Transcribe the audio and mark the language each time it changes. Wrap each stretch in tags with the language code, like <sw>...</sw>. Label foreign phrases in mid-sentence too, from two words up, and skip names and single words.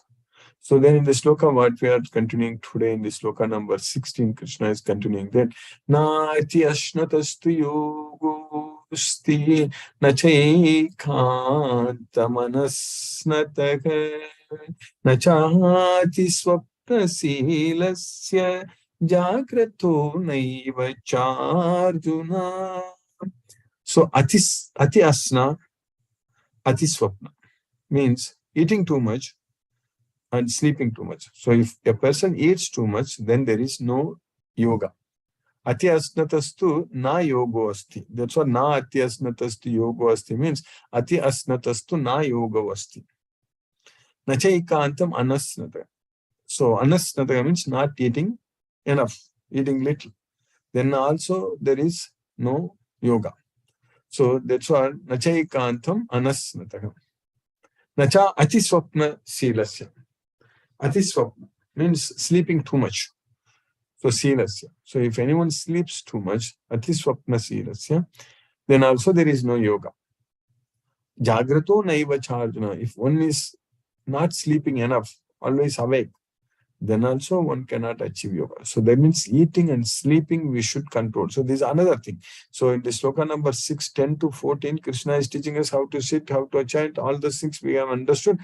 <en>So then in the sloka, what we are continuing today, in the sloka number 16, Krishna is continuing that</en> <sa>नाति अश्नतस्तु योगोऽस्ति नचैकान्तमनश्नतः नचाति स्वप्नशीलस्य जाग्रतो नैव चार्जुन.</sa> <en>So</en> <sa>अति अश्न, अति स्वप्न</sa> <en>means eating too much and sleeping too much. So if a person eats too much, then there is no yoga.</en> <sa>अति अश्नतस्तु न योगो अस्ति.</sa> <en>That's what</en> <sa>न अति अश्नतस्तु योगो अस्ति</sa> <en>means.</en> <sa>अति अश्नतस्तु न योगो अस्ति। नचैकान्तम् अनश्नत.</sa> <en>So anasnata means not eating enough, eating little. Then also there is no yoga. So that's what</en> <sa>नचैकान्तम् अनश्नत. नच अति स्वप्न शीलस्य. अति स्वप्न</sa> <en>means sleeping too much. So silasya. So if anyone sleeps too much,</en> <sa>अतिस्वप्न शीलस्य,</sa> <en>then also there is no yoga.</en> <sa>जाग्रतो नैव चार्जन.</sa> <en>If one is not sleeping enough, always awake, then also one cannot achieve yoga. So that means eating and sleeping we should control. So this is another thing. So in the sloka number 6, 10 to 14, Krishna is teaching us how to sit, how to chant, all those things we have understood.</en>